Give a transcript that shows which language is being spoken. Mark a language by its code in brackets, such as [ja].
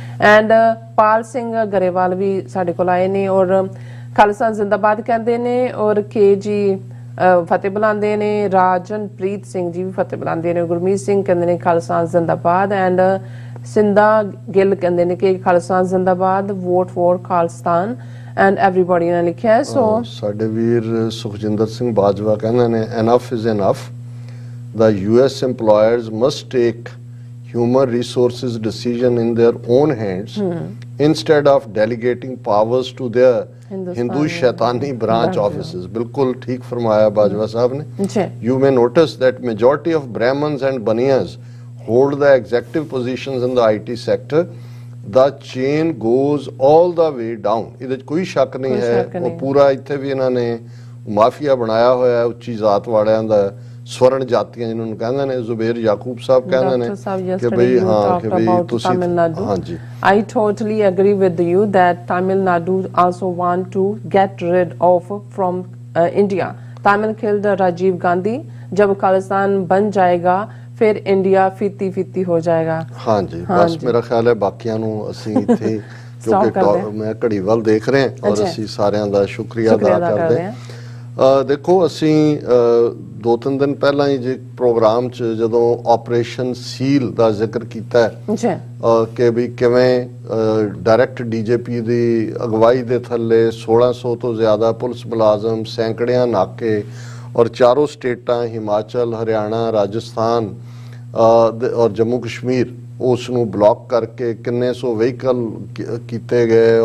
[pa] And Pal Singh Grewal ਵੀ ਸਾਡੇ ਕੋਲ ਆਏ ਨੇ ਔਰ ਖਾਲਸਾ ਜ਼ਿੰਦਾਬਾਦ ਕਹਿੰਦੇ ਨੇ ਔਰ ਕੇ ਜੀ ਫਤਿਹ ਬੁਲਾਉਂਦੇ ਨੇ। ਰਾਜਨਪ੍ਰੀਤ ਸਿੰਘ ਜੀ ਵੀ ਫਤਿਹ ਬੁਲਾਉਂਦੇ ਨੇ। ਗੁਰਮੀਤ ਸਿੰਘ ਕਹਿੰਦੇ ਨੇ ਖਾਲਸਾ ਜ਼ਿੰਦਾਬਾਦ। ਐਂਡ ਸਿੰਦਾ ਗਿੱਲ ਕਹਿੰਦੇ ਨੇ ਕਿ ਖਾਲਸਾ ਜ਼ਿੰਦਾਬਾਦ, [en] vote for Khalistan and everybody [pa] ਨੇ ਲਿਖਿਆ। ਸੋ ਸਾਡੇ ਵੀਰ ਸੁਖਜਿੰਦਰ ਸਿੰਘ ਬਾਜਵਾ ਕਹਿੰਦੇ ਨੇ [en] Enough is enough, the US employers must take human resources decision in their own hands instead of delegating powers to their Hindu shaitani branch offices. [hi] बिल्कुल ठीक फरमाया बाजवा साहब ने। [en] You may notice that majority of Brahmins and Baniyas hold the executive positions in the IT sector. The chain goes all the way down. [pa] ਇਹਦੇ ਚ ਕੋਈ ਸ਼ੱਕ ਨਹੀਂ ਹੈ। ਉਹ ਪੂਰਾ ਇੱਥੇ ਵੀ ਇਹਨਾਂ ਨੇ ਮਾਫੀਆ ਬਣਾਇਆ ਹੋਇਆ ਹੈ ਉੱਚੀ ਜ਼ਾਤ ਵਾਲਿਆਂ ਦਾ, ਸਵਰਨ ਜਾਤੀਆਂ ਜਿਹਨਾਂ ਨੂੰ ਕਹਿੰਦੇ ਨੇ। ਜ਼ੁਬੇਰ ਯਾਕੂਬ ਸਾਹਿਬ ਕਹਿੰਦੇ ਨੇ ਕਿ ਭਈ ਹਾਂ ਕਿ ਭਈ ਤੁਸੀਂ ਹਾਂਜੀ [en] I totally agree with you that Tamil Nadu also want to get rid of from India. Tamil killed Rajiv Gandhi. [hi] जब खालिस्तान बन जाएगा फिर इंडिया फिफ्टी हो जाएगा। हाँ जी बस मेरा ख्याल है बाकियां [pa] ਨੂੰ ਅਸੀਂ ਇੱਥੇ ਕਿਉਂਕਿ ਮੈਂ ਘੜੀ ਵੱਲ ਦੇਖ ਰਹੇ ਹਾਂ ਔਰ ਅਸੀਂ ਸਾਰਿਆਂ ਦਾ ਸ਼ੁਕਰੀਆ ਅਦਾ ਕਰਦੇ ਹਾਂ। ਦੇਖੋ ਅਸੀਂ 2-3 ਦਿਨ ਪਹਿਲਾਂ ਹੀ ਜੇ ਪ੍ਰੋਗਰਾਮ 'ਚ ਜਦੋਂ ਆਪਰੇਸ਼ਨ ਸੀਲ ਦਾ ਜ਼ਿਕਰ ਕੀਤਾ ਹੈ ਕਿ ਵੀ ਕਿਵੇਂ ਡਾਇਰੈਕਟ ਡੀਜੀਪੀ ਦੀ ਅਗਵਾਈ ਦੇ ਥੱਲੇ 1600 ਤੋਂ ਜ਼ਿਆਦਾ ਪੁਲਿਸ ਮੁਲਾਜ਼ਮ, ਸੈਂਕੜਿਆਂ ਨਾਕੇ ਔਰ ਚਾਰੋਂ ਸਟੇਟਾਂ ਹਿਮਾਚਲ, ਹਰਿਆਣਾ, ਰਾਜਸਥਾਨ ਔਰ ਜੰਮੂ ਕਸ਼ਮੀਰ ਉਸ ਨੂੰ ਬਲੌਕ ਕਰਕੇ ਕਿੰਨੇ ਸੌ ਵਹੀਕਲ ਕੀਤੇ ਗਏ।